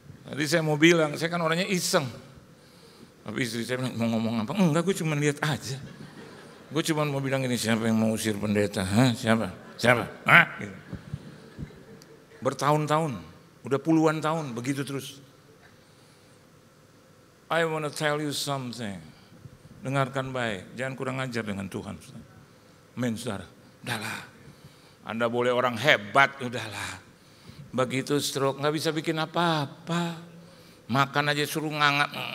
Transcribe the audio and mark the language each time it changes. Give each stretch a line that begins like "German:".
Indonesian: Tadi saya mau bilang, saya kan orangnya iseng. Tapi istri saya bilang, mau ngomong apa? Enggak, gue cuma lihat aja. Gue cuma mau bilang ini, siapa yang mau usir pendeta? Hah? Siapa? Hah? Gitu. Bertahun-tahun, udah puluhan tahun, begitu terus.
English: I want to tell you something.
Indonesian: Dengarkan baik, jangan kurang ajar dengan Tuhan. Amin, saudara. Udahlah. Anda boleh orang hebat, udahlah. Begitu stroke nggak bisa bikin apa-apa. Makan aja suruh ngangat.